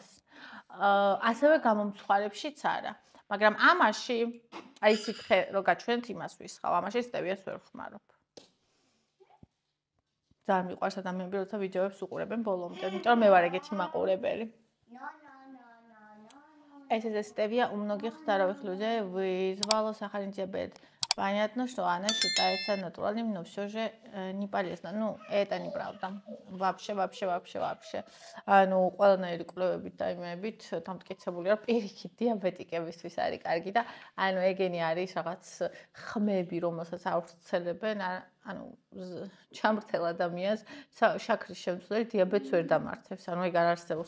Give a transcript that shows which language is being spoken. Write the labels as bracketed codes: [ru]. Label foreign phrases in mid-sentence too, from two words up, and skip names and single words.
[ka] ასევე გამომცხარებშიც არა. მაგრამ ამაში აი სითხე რო გაჩვენეთ იმას ვისხავ, ამაში სტევიას ვერ ხმარობ. ძალიან მიყვარს ადამიანები, როცა ვიდეოებს უყურებენ ბოლომდე, იმიტომ რომ მე ვარ ეგეთი მაყურებელი. [ru] ეს стевия у многих здоровых людей вызвало сахарный диабет. Понятно, что она считается натуральным, но все же не полезно. Ну, это неправда. Вообще. Ну, [ka] ყველანაირი კვლევებით და იმებით там მტკიცებული რომ პირიქით დიაბეტიკებისთვის არის კარგი და ანუ ეგენი არის რაღაც ხმები, რომელსაც ავრცელებენ, ანუ ჩამრთელ ადამიანს შაქრის შემცვლელი დიაბეტს ვერ დამართებს. ანუ ეგ არ არსებობს.